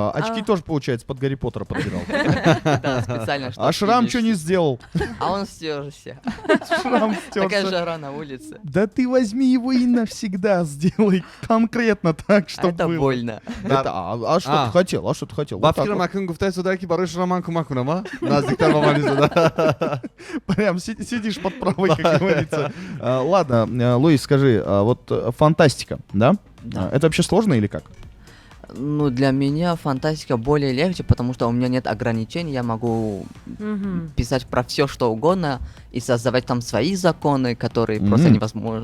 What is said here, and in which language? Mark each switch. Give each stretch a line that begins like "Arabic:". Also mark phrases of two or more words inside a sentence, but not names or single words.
Russian: Очки тоже, получается, под Гарри Поттера подбирал. Да, специально, чтоб А шрам видишь. что не сделал? А он стерся. Шрам Такая стерся. жара на улице. Да ты возьми его и навсегда сделай конкретно так, А чтобы это было. больно. А А что ты хотел? А что ты хотел?
Tajik: ба
Russian: Вот так
Tajik: фикр
Russian: вот.
Tajik: макун гуфтаи судаe ки барои шумо ман кӯмак кунам, а? Наздиктар ба ман изода.
Russian: Прям сидишь под правой, как говорится. Ладно, Луис, скажи, вот фантастика, да? Да. Это вообще сложно или как? Ну, для меня фантастика более легче, потому что у меня нет ограничений, я могу Мгм. писать про все, что угодно, и создавать там свои законы, которые просто невозможно.